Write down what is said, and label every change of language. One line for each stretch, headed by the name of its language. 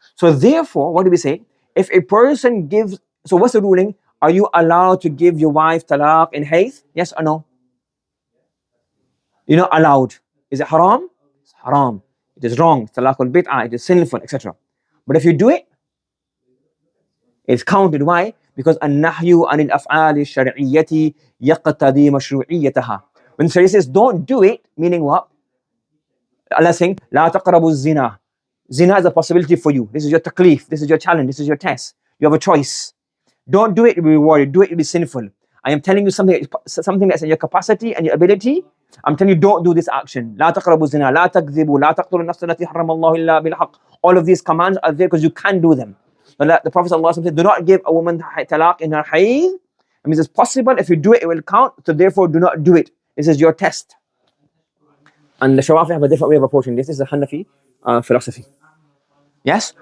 English: So therefore, what do we say? If a person gives, so what's the ruling? Are you allowed to give your wife talaq in hayd? Yes or no? You're not allowed. Is it haram? It's haram. It is wrong. Talaq al-bid'ah. It is sinful, etc. But if you do it, it's counted. Why?
Arabic: Because النهي عن الأفعال الشرعية يقتضي مشروعيتها.
English: When Sharia says don't do it, meaning what? Allah is saying
Arabic: لا تقربوا الزنا.
English: Zina is a possibility for you. This is your taklif. This is your challenge. This is your test. You have a choice. Don't do it, you'll be rewarded. Do it, you'll be sinful. I am telling you something that's in your capacity and your ability. I'm telling you, don't do this action.
Arabic: لا تقربوا الزنا. لا تكذبوا. لا تقتلوا النفس التي حرم الله إلا بالحق.
English: All of these commands are there because you can do them. The Prophet ﷺ said, do not give a woman talaq in her hayd. It means it's possible. If you do it, it will count. So therefore, do not do it. This is your test. And the Shawafi have a different way of approaching this. This is the Hanafi philosophy. Yes?